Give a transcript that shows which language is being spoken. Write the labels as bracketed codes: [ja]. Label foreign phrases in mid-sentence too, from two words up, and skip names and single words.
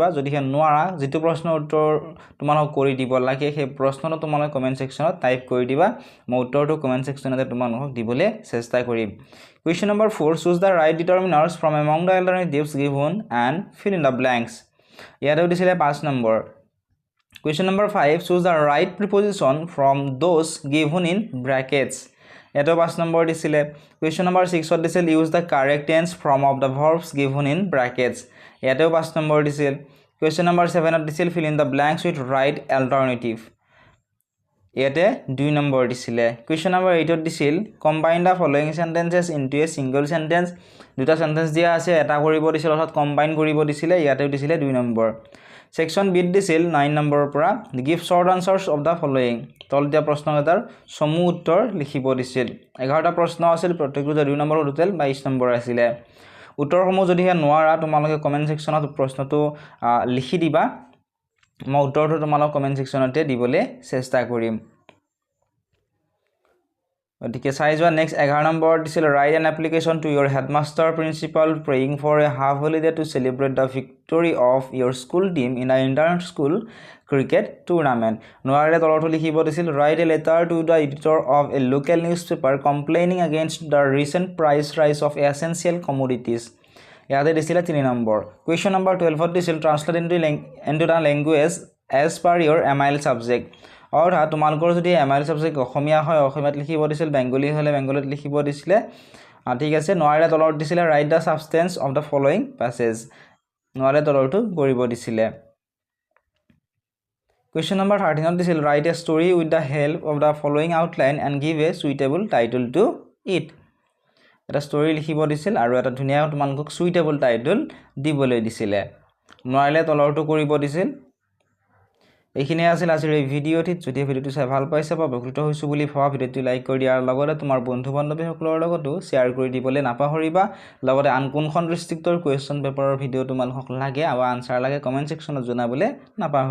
[as] যদিহে নোৱাৰা, যিটো প্ৰশ্নৰ উত্তৰ তোমালোকক কৰি দিব লাগে সেই প্ৰশ্নটো তোমালোকে কমেণ্ট ছেকশ্যনত টাইপ কৰি দিবা। মই উত্তৰটো কমেণ্ট ছেকশ্যনতে তোমালোকক দিবলৈ চেষ্টা কৰিম। [en] question number 4, choose the right determiners from among the alternatives given and fill in the blanks. [as] ইয়াতেও দিছিলে 5 নম্বৰ [en] Question number 5 choose the right preposition from those given in brackets [as] ইয়াতেও 5 নম্বৰ দিছিলে [en] Question number 6 [as] ত দিছিল [en] use the correct tense form of the verbs given in brackets [as] ইয়াতেও 5 নম্বৰ দিছিল [en] Question number 7 [as] ত দিছিল [en] fill in the blanks with right alternative [as] ইয়াতে 2 নম্বৰ দিছিলে [en] Question number 8 [as] ত দিছিল [en] combine the following sentences into a single sentence [as] দুটা সেন্টেন্স দিয়া আছে এটা কৰিব দিছিল অৰ্থাৎ কম্বাইন কৰিব দিছিলে ইয়াতেও দিছিলে 2 নম্বৰ [en] Section B [as] দিছিল 9 নম্বৰৰ পৰা [en] give short answers of the following [as] তলতিয়া প্ৰশ্ন এটাৰ সমূহ উত্তৰ লিখিব দিছিল 11টা প্ৰশ্ন আছিল প্ৰত্যেকটো 2 নম্বৰ টোটাল 22 নম্বৰ আছিল উত্তৰসমূহ যদি নোৱাৰা তোমালোকে কমেন্ট সেকশনত প্ৰশ্নটো লিখি দিবা মই উত্তৰটো তোমালোক কমেন্ট সেকশনতে দিবলৈ চেষ্টা কৰিম ওদিকে চাই যোৱা নেক্সট 11 নম্বৰ দিছিল [en] write an application to your headmaster principal praying for a half holiday to celebrate the victory of your school team in an inter-school cricket tournament [as] নোৱাৰে তলটো লিখিব দিছিল [en] write a letter to the editor of a local newspaper complaining against the recent price rise of essential commodities [as] ইয়াতে দিছিল 3 নম্বৰ [en] Question number 12 [as] ত দিছিল [en] translate into the language as per your MIL subject [as] অৰ্থাৎ তোমালোকৰ যদি MIL সাবজেক্ট অসমীয়া হয় অসমীয়াত লিখিব দিছিল বেঙ্গলী হলে বেঙ্গলীত লিখিব দিছিল ঠিক আছে নোৱাৰে তলত দিছিল [en] write the substance of the following passage [as] নোৱাৰে তলটো কৰিব দিছিল [en] Question number 13 [as] ত দিছিল [en] write a story with the help of the following outline and give a suitable title to it [as] এটা story লিখিব দিছিল আৰু এটা ধুনিয়া তোমালোকক [en] suitable title [as] দিবলৈ দিছিল নোৱাৰে তলটো কৰিব দিছিল এইখিনি আছিল আজিৰ এই ভিডিওটি যদি ভিডিওটো চাই ভাল পাইছে বা উপকৃত হৈছো বুলি ভাবা ভিডিওটো লাইক কৰি দিয়াৰ লগতে তোমাৰ বন্ধু বান্ধৱীসকলৰ লগতো শেয়াৰ কৰি দিবলৈ নাপাহৰিবা লগতে আন কোনখন ডিস্ট্ৰিক্টৰ কোৱেশ্চন পেপাৰৰ ভিডিও তোমালোকক লাগে আৰু আনসাৰ লাগে কমেন্ট সেকশনত জনাবলৈ নাপাহৰিবা